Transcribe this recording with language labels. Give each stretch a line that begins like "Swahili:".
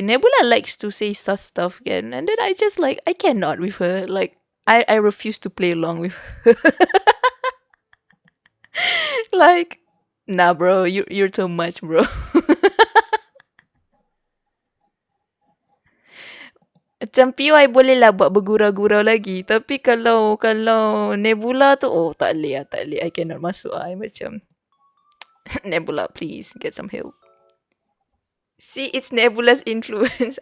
English: Nebula likes to say sus stuff again. And then I just like, I cannot with her. Like, I refuse to play along with her. Like, nah bro, you're too much bro.
Malay: Macam Pio
English: I
Malay: boleh lah buat bergurau-gurau lagi. Tapi kalau Nebula tu, oh tak boleh.
English: I cannot
Malay: masuk
English: I
Malay: macam
English: Nebula please get some help. See, it's Nebula's influence.